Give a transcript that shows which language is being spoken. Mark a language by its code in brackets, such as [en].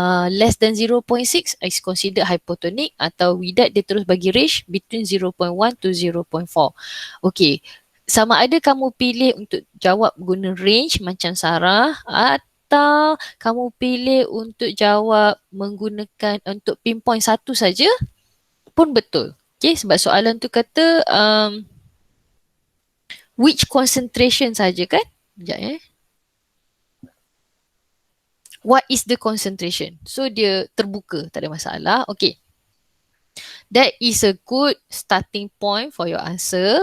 [en] Less than 0.6 is considered hypotonic, [ms] atau Widat dia terus bagi [en] range between 0.1 to 0.4. [ms] Okay, sama ada kamu pilih untuk jawab guna range macam Sarah, atau kamu pilih untuk jawab menggunakan untuk pinpoint satu saja, pun betul. Okay, sebab soalan tu kata [en] which concentration [ms] saja kan? [en] Sekejap What is the concentration? [ms] So dia terbuka, tak ada masalah. Okay. [en] That is a good starting point for your answer.